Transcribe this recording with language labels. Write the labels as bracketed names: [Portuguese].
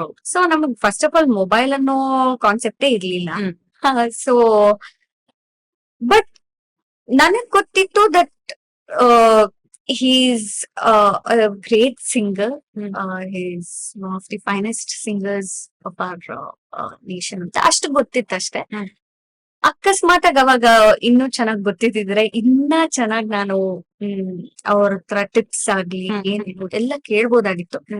[Kannada] So ನಮಗ್ [English] first of all [Kannada] mobile ಅನ್ನೋ ಕಾನ್ಸೆಪ್ಟೇ ಇರ್ಲಿಲ್ಲ. ಸೊ ಬಟ್ ನನಗ್ ಗೊತ್ತಿತ್ತು [English] That he's a great singer. He's one of the finest singers of our nation [Kannada] ಅಂತ ಅಷ್ಟು ಗೊತ್ತಿತ್ತು ಅಷ್ಟೇ. ಅಕಸ್ಮಾತ್ ಅವಾಗ ಇನ್ನೂ ಚೆನ್ನಾಗ್ ಗೊತ್ತಿದ್ರೆ ಇನ್ನ ಚೆನ್ನಾಗ್ ನಾನು ಅವ್ರ ಹತ್ರ ಟಿಪ್ಸ್ ಆಗ್ಲಿ ಏನಿರ್ಬೋದು ಎಲ್ಲ ಕೇಳ್ಬೋದಾಗಿತ್ತು.